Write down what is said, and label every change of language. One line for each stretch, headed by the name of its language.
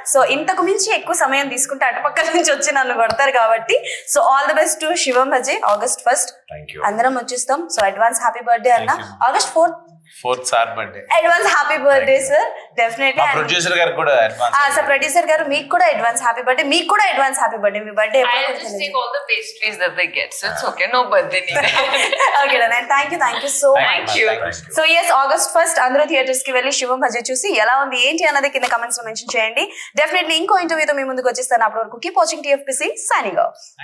Telugu: So ఇంతకు మించి ఎక్కువ సమయం తీసుకుంటే అటుపక్కల నుంచి వచ్చి నన్ను కొడతారు కాబట్టి, so
English: all the best to
Telugu: Shivam Bhaje August 1st.
English: Thank you.
Telugu: అందరం వచ్చేస్తాం. సో అడ్వాన్స్ హ్యాపీ బర్త్డే అన్న.
English: Thank you. August 4th
Telugu: 4th sir birthday. Advance happy birthday sir. Definitely. మా ప్రొడ్యూసర్ గారు కూడా అడ్వాన్స్. సార్ ప్రొడ్యూసర్ గారు మీకు కూడా advance happy birthday, మీకు కూడా advance happy birthday. మీ birthday
English: I'll just take all the pastries that they get, so it's okay. No birthday needed. Okay done. And thank you so Thank much. you.
Telugu: So yes August 1st అందరూ theatres కి వెళ్ళి శివం భజే చూసి ఎలా ఉంది ఏంటి అన్నది కింద comments లో మెన్షన్ చేయండి. డెఫినెట్లీ ఇంకో ఇంటర్వ్యూతో మీ ముందుకు వచ్చేస్తాను. అప్పటి వరకు keep watching TFPC. Signing off.